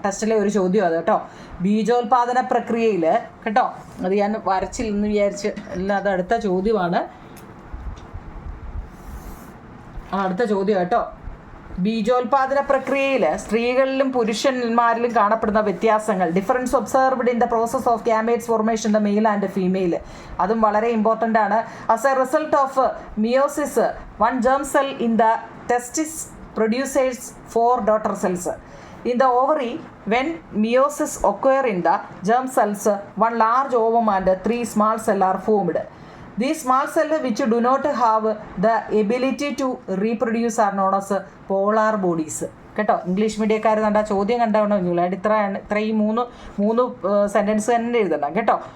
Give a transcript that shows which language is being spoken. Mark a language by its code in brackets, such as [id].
[ml] ടെസ്റ്റിലെ ഒരു ചോദ്യം അത് കേട്ടോ. ബീജോത്പാദന പ്രക്രിയയിൽ കേട്ടോ, അത് ഞാൻ വരച്ചില്ലെന്ന് വിചാരിച്ച് അല്ല, അത് അടുത്ത ചോദ്യമാണ്. അടുത്ത ചോദ്യം കേട്ടോ. ബീജോത്പാദന പ്രക്രിയയിൽ സ്ത്രീകളിലും പുരുഷന്മാരിലും കാണപ്പെടുന്ന വ്യത്യാസങ്ങൾ, [en] difference observed in the process of gametes formation the male and female, [ml] അതും വളരെ ഇമ്പോർട്ടൻ്റ് ആണ്. [en] As a result of meiosis 1 germ cell in the testis produces 4 daughter cells. In the ovary, when meiosis occurs in the germ cells, 1 large ovum and 3 small cells are formed. These small cells which do not have the ability to reproduce are known as polar bodies. [ml] കേട്ടോ, English മീഡിയക്കാർ കണ്ട ചോദ്യം കണ്ടാണോ നിങ്ങൾ? ഇത്ര ഈ മൂന്ന് sentence തന്നെ എഴുതണം കേട്ടോ.